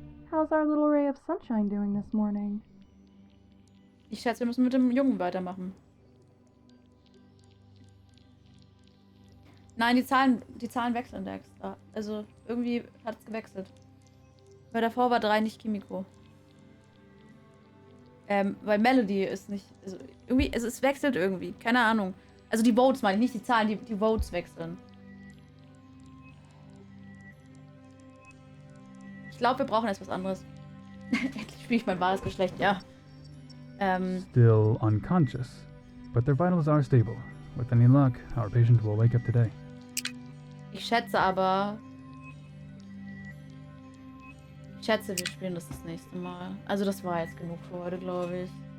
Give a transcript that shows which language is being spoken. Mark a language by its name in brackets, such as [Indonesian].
[English] How's our little ray of sunshine doing this morning? [German] Ich schätze, wir müssen mit dem Jungen weitermachen. Nein, die Zahlen wechseln da extra. Also, irgendwie hat es gewechselt. Weil davor war 3 nicht Kimiko. Weil Melody ist nicht... Also irgendwie, es wechselt irgendwie. Keine Ahnung. Also die Votes meine ich, nicht die Zahlen, die Votes wechseln. Ich glaube, wir brauchen jetzt was anderes. Endlich spiele ich mein wahres Geschlecht, ja. [English] Still unconscious, but their vitals are stable. With any luck, our patient will wake up today. [German] Ich schätze aber... Ich schätze, wir spielen das nächste Mal. Also das war jetzt genug für heute, glaube ich.